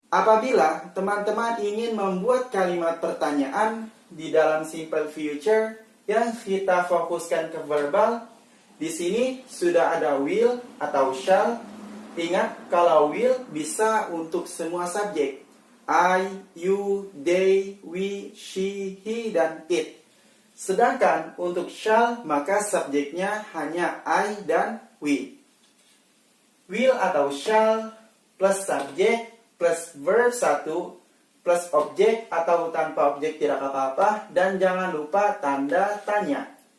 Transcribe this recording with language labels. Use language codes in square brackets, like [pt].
[id] Apabila teman-teman ingin membuat kalimat pertanyaan di dalam [en] simple future [id] yang kita fokuskan ke verbal, di sini sudah ada will atau shall. Ingat kalau will bisa untuk semua subjek. [en] I, you, they, we, she, he, [id] dan it. Sedangkan untuk shall maka subjeknya hanya I dan we. Will atau shall plus subjek plus verb 1, plus objek atau tanpa objek tidak apa-apa, dan jangan lupa tanda tanya.